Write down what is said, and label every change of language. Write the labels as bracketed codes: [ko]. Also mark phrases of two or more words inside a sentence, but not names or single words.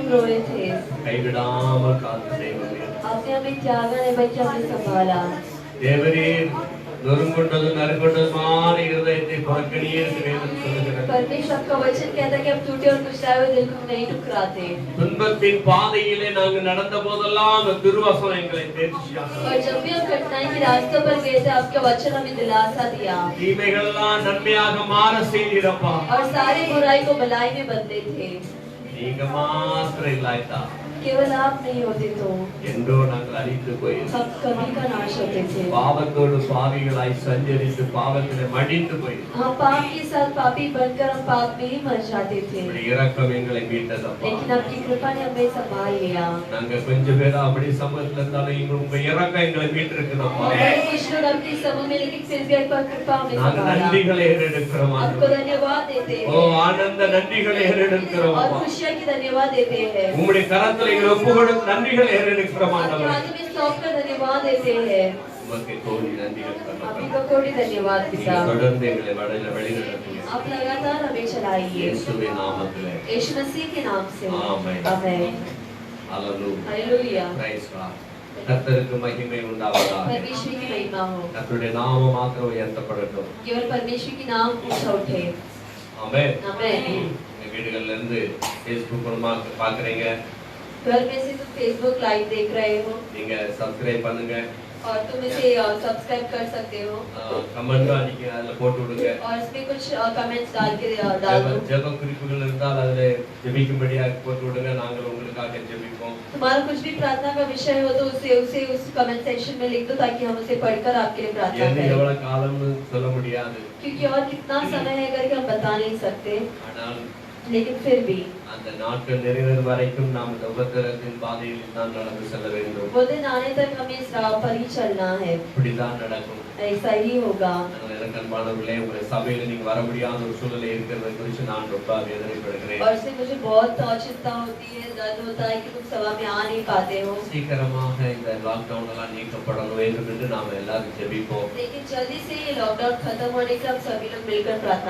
[hi] सोए थे, [ta] கைவிடாமல் காத்து தெய்வமே [hi] आपने हमें त्यागा नहीं बल्कि हमें संभाला। [ta] தேவரீர் நொறுங்குண்டதும் நறுங்குண்டதுமான இருதயத்தை புறக்கணியே என்று வேதம் சொல்லுகிறது. [hi] परमेश्वर का वचन कहता है कि हम टूटे और कुचलाए हुए दिल को नहीं ठुकराते। [ta] துன்பத்தின் பாதையிலே நாங்கள் நடந்த போதெல்லாம் அந்த திருவசனம் எங்களை தேர்ச்சியாக [hi] और जब भी हम कठिनाई के रास्तों पर गए थे, आपका वचन हमें दिलासा दिया [ta] தீமைகள்லாம் நன்மையாக மாற செய்தீரப்பா. [hi] और सारी बुराई को भलाई में बदले थे। [ta] நீங்க மாத்திரம் இல்லாய்த்தா [hi] केवल आप नहीं होते तो [ta] என்றோ நாங்கள் அழித்து போயிருந்தோம். [hi] हम कभी का नाश होते थे। [ta] பாவத்தோடு பாவிகளாய் சஞ்சரித்து பாவத்திலே மடிந்து போயிருந்தோம். [hi] हम पाप के साथ पापी बनकर हम पाप में ही मर जाते थे, [ta] உம்முடைய இரக்கம் எங்களை மீட்டதப்பா. [hi] लेकिन आपकी कृपा ने हमें संभाल लिया। [ta] நாங்க கொஞ்சம் பேர் அப்படி சமூகத்துல இருந்தாலும் உங்க இரக்கம் எங்களை மீட்டிருக்குதப்பா. [hi] और बड़े कुछ लोग अपनी समूह में, लेकिन फिर भी आपका कृपा हमें [ta] நாங்க [hi] संभाला। [ta] நன்றிகளை ஏறெடுக்கிறோம். [hi] आपको धन्यवाद देते ஓ हैं [ta] ஆனந்த நன்றிகளை ஏறெடுக்கிறோம். [hi] और खुशियाँ की धन्यवाद देते हैं। [ta] உம்முடைய கரத்துல எங்களை ஒப்பு கொடுத்து நன்றிகளை ஏறெடுக்கிறோம். [hi] आपके [ta] ஆண்டவரே [hi] हाथ में सौंप कर धन्यवाद देते हैं। [ta] உமக்கு கோடி நன்றிகள் [hi] आपकी [ta] தகப்பனே. [hi] को कोटि धन्यवाद [ta] நீங்க [hi] पिता। [ta] தொடர்ந்து எங்களை வழிநடத்துங்க. [hi] आप लगातार हमें चलाइए [ta] இயேசுவின் நாமத்திலே [hi] यीशु मसीह के नाम से। [ta] ஆமென். [hi] आमेन। [ta] ஹalleluya. [hi] हालेलुया। [en] Praise God. [ta] கர்த்தருக்கு மகிமை உண்டாவதாக. [hi] परमेश्वर की महिमा हो, [ta] கர்த்தருடைய நாமம் மாத்திரம் உயர்த்தப்படட்டும். [hi] केवल परमेश्वर की नाम ऊंचा उठे। [ta] ஆமென். [hi] आमेन। [ta] உங்க வீடுகள்ல இருந்து Facebook மூலமா பாக்குறீங்க. [hi] घर में से तुम [en] Facebook live [hi] देख रहे हो [ta] நீங்க சப்ஸ்கிரைப் பண்ணுங்க. [hi] और तुम इसे सब्सक्राइब कर सकते हो [ta] கமெண்ட் அடிக்க அதுல போட்டு விடுங்க. [hi] और इसमें कुछ कमेंट्स डाल के डाल दो। [ta] ஜெப குறிப்புகள் இருந்தால் அதுல ஜெபிக்கும்படியா போட்டு விடுங்க. நாங்கள் உங்களுக்காக ஜெபிப்போம். [hi] तुम्हारा कुछ भी प्रार्थना का विषय हो तो उसे उस [en] comment section [hi] में लिख दो, ताकि हम उसे पढ़कर आपके लिए प्रार्थना [ta] என்ன [hi] करें। [ta] எவ்வளவு காலம்னு சொல்ல முடியாது. [hi] क्योंकि और कितना समय है करके हम बता नहीं सकते, [ta] ஆனால் [hi] लेकिन फिर भी [ta] அந்த நாட்கள் நிறைவேறும் வரைக்கும் நாம் இந்த உபத்திரத்தின் பாதையில் தான் நடந்து செல்ல வேண்டும். [hi] वो दिन आने तक हमें इस राह पर ही चलना है, [ta] இப்படிதான் நடக்கும். [hi] ऐसा ही होगा। [ta] அதனால எனக்கு அன்பானவர்களே, உங்களுடைய சபையில நீங்க வர முடியாத ஒரு சூழ்நிலை இருக்கிறதை குறித்து நான் ரொம்ப வேதனைப்படுகிறேன். [hi] और इससे मुझे बहुत चिंता होती है, दर्द होता है कि तुम सभा में आ नहीं पाते हो। [ta] சீக்கிரமாக இந்த லாக்டவுன் எல்லாம் நீக்கப்படணும் வேண்டும் என்று நாம எல்லாரும் ஜெபிப்போம். [hi] लेकिन जल्दी से ये लॉकडाउन खत्म होने से हम सभी लोग मिलकर प्रार्थना